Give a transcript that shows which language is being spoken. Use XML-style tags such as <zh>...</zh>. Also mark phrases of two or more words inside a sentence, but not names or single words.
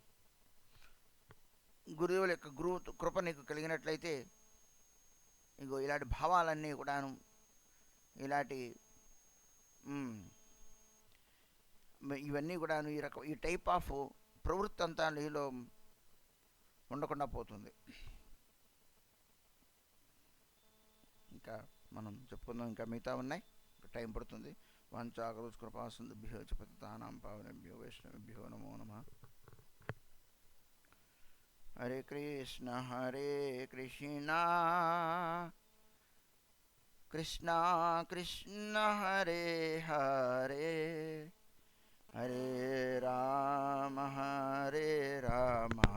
<te>గురువుల యొక్క కృప నీకు కలిగినట్లయితే ఇగో ఇలాంటి భావాలన్నీ కూడాను, ఇలాంటి ఇవన్నీ కూడాను, ఈ</te> <en>type of</en> <te>ప్రవృత్తి అంతా నీలో ఉండకుండా పోతుంది. ఇంకా మనం చెప్పుకుందాం, ఇంకా మిగతా ఉన్నాయి, టైం పడుతుంది.</te> <sa>వాంఛాకరుష్ కృపాసింధుభ్యో చ పతితానాం పావనేభ్యో వైష్ణవేభ్యో నమో నమః. హరే కృష్ణ కృష్ణ కృష్ణ హరే హరే, హరే రామ రామ</sa>